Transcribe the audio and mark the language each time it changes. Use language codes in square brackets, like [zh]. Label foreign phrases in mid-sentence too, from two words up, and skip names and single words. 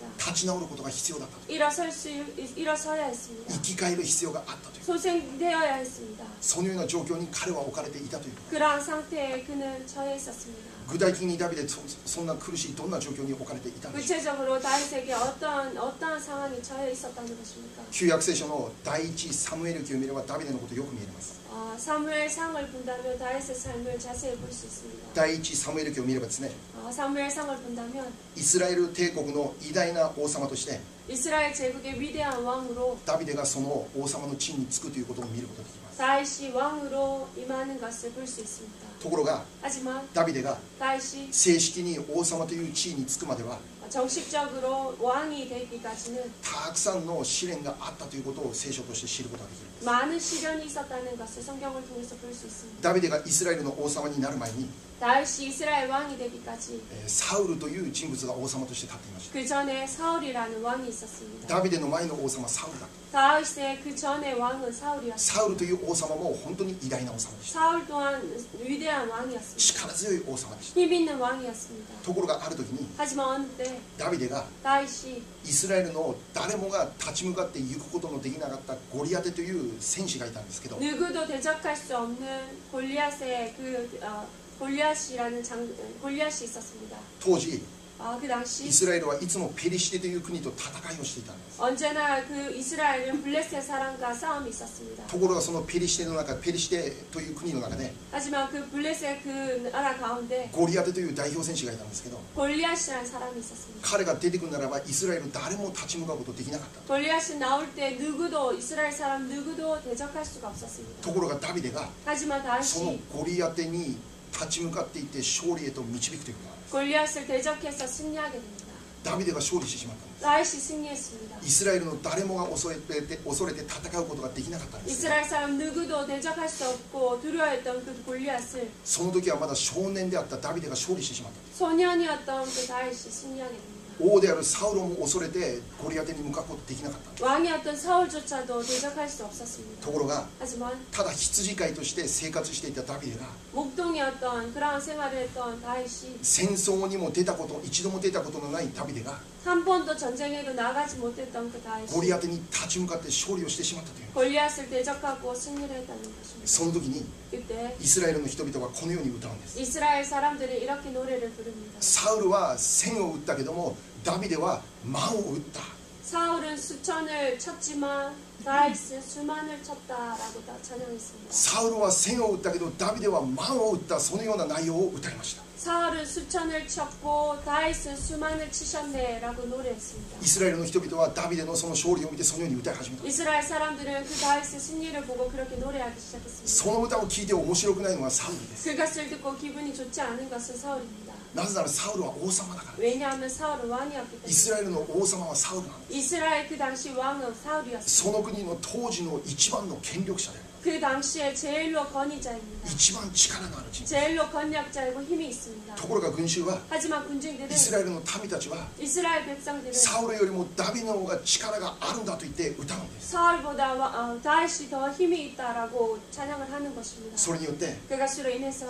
[ja] 立ち直ることが必要だったという。 [ko] 일어서야 했습니다. [ja] 生き返る必要があったという。 [ko] 소생되어야 했습니다. [ja] そのような状況に彼は置かれていたという。 [ko] 그러한 상태에 그는 처해 있었습니다. [ja] 具体的にダビデそんな苦しいどんな状況に置かれていたんでしょう。 [ko] 구체적으로 다윗에게 어떠한 상황이 처해 있었는지 있었다는 것입니까? [ja] 旧約聖書の第一サムエル記を見ればダビデのことよく見えます。 [ko] 사무엘상을 본다면 다윗의 삶을 자세히 볼 수 있습니다. [ja] 第一サムエル記を見ればですね、 [ko] 사무엘상을 본다면 [ja] イスラエル帝国の偉大な王様として [ko] 이스라엘 제국의 위대한 왕으로 [ja] ダビデがその王様の地につくということを見ることができます。 [ko] 다윗이 왕으로 임하는 것을 볼 수 있습니다. [ja] ところが [ko] 하지만 [ja] ダビデが [ko] 다윗이 [ja] 正式に王様という地位につくまでは [ko] 정식적으로 왕이 되기까지는 [ja] たくさんの試練があったということを聖書として知ることができるんです。 [ko] 많은 시련이 있었다는 것을 성경을 통해서 볼 수 있습니다. [ja] ダビデがイスラエルの王様になる前に [ko] 다윗이 이스라엘 왕이 되기까지 [ja] サウルという人物が王様として立っていました。 [ko] 그 전에 사울이라는 왕이 있었습니다. [ja] ダビデの前の王様はサウルだ。 [ko] 다윗의 그 전에 왕은 사울이었습니다. [ja] サウルという王様も本当に偉大な王様でした。 [ko] 사울 또한 위대한 왕이었습니다. [ja] 力強い王様でした。 [ko] 힘 있는 왕이었습니다. [ja] ところがある時に [ko] 하지만 어느 때 [ja] ダビデが [ko] 다윗이 [ja] イスラエルの誰もが立ち向かって行くことのできなかったゴリアテという戦士がいたんですけど、 [ko] 누구도 대적할 수 없는 골리앗의 골리앗이 있었습니다. [ja] 当時 [ko] 그 [ja] イ [ko] 당시 [ja] スラエルはいつもペリシテという国と戦いをしていたんです。 [ko] 언제나 그 이스라엘은 블레셋 사람과 싸움이 있었습니다. [ja] ところがそのペリシテという国の中で [ko] 하지만 그 블레셋 그 나라 가운데 [ja] ゴリアテという代表戦士がいたんですけど、 [ko] 골리앗이라는 사람이 있었습니다. [ja] 彼が出てくるならばイスラエル誰も立ち向かうことできなかった。 [ko] 골리앗이 나올 때 누구도 이스라엘 사람 누구도 대적할 수가 없었습니다. [ja] ところがダビデが [ko] 하지만 [ja] その [ko] 다윗이 [ja] ゴリアテに立ち向かっていって勝利へと導くということなんです。 [ko] 골리앗을 대적해서 승리하게 됩니다. [ja] ダビデが勝利してしまったんです。 [ko] 다윗이 승리했습니다. [ja] イスラエルの誰もが恐れて戦うことができなかったんです。 [ko] 이스라엘 사람 누구도 대적할 수 없고 두려워했던 그 골리앗을 [ja] その時はまだ少年であったダビデが勝利してしまったんです。 [ko] 소년이었던 그 다윗이 승리하게 됩니다. [ja] 王であるサウロも恐れてゴリアテに向かうことできなかったんです。 [ko] 왕이었던 사울조차도 대적할 수 없었습니다. [ja] ところが [ko] 하지만 [ja] ただ羊飼いとして生活していたダビデが [ko] 목동이었던 그러한 생활을 했던 다윗이 [ja] 戦争にも一度も出たことのないダビデが [ko] 한 번도 전쟁에도 나가지 못했던 그 [ja] ゴリア [ko] 다윗이 [ja] テに立ち向かって勝利をしてしまったという。 [ko] 골리앗을 대적하고 승리를 했다는 것입니다. [ja] その時に [ko] 그때 [ja] イスラエルの人々はこのように歌うんです。 [ko] 이스라엘 사람들이 이렇게 노래를 부릅니다. [ja] サウルは千を打ったけどもダビデは万を打った。 [ko] 사울은 수천을 쳤지만 다윗은 수만을 쳤다라고 찬양했습니다. [ja] サウルは千を打ったけどダビデは万を打った。そのような内容を歌いました。 [ko] 사울은 수천을 쳤고 다윗은 수만을 치셨네라고 노래했습니다. [ja] イスラエルの人々はダビデのその勝利を見てそのように歌い始めた。 [ko] 이스라엘 사람들은 그 다윗의 승리를 보고 그렇게 노래하기 시작했습니다. [ja] その歌を聴いて面白くないのはサウルです。 [ko] 그것을 듣고 기분이 좋지 않은 것은 사울입니다. [ja] なぜならサウルは王様だから。 [ko] 왜냐하면 사울은 왕이었기 [ja] イ [ko] 때문에. [ja] スラエルの王様はサウルなんです。 [ko] 이스라엘 그 당시 왕은 [ja] そ [ko] 사울이었습니다. [ja] の国の当時の一番の権力者である。 [ko] 그 당시에 제일로 권위자입니다. [ja] 一番力のある人物。 [ko] 제일로 권력자이고 힘이 있습니다. [ja] ところが群衆は [ko] 하지만 군중들은 [ja] イスラエルの民たちは [ko] 이스라엘 백성들은 [ja] サウルよりもダビデの方が力があるんだと言って歌うんです。 [ko] 사울보다 다윗이 더 힘이 있다라고 찬양을 하는 것입니다. [ja] それによって [ko] 그것으로 인해서